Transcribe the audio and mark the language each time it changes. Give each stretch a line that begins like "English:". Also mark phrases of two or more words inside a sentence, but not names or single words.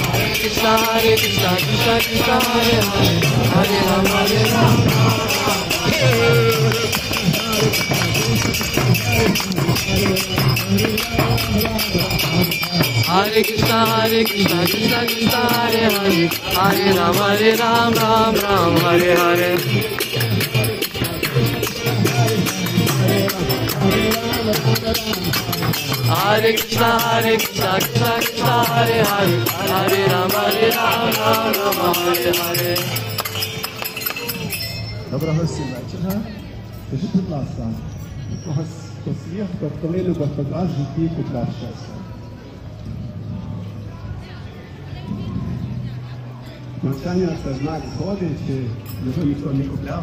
Ukrainian: Krishna Krishna Hare Hare Hare Rama Hare Krishna, Krishna Krishna, Hare Hare, Hare Ram, Ram Ram, Hare Hare. Hare Krishna, Krishna Krishna, Hare Hare, Hare Ram, Ram Hare Hare. Доброго всім вечора. Скажіть, будь ласка, у когось хтось є, хто коли-небудь в житті купляв щастя? Навчання – це знак згоди, чи його ніхто не купляв.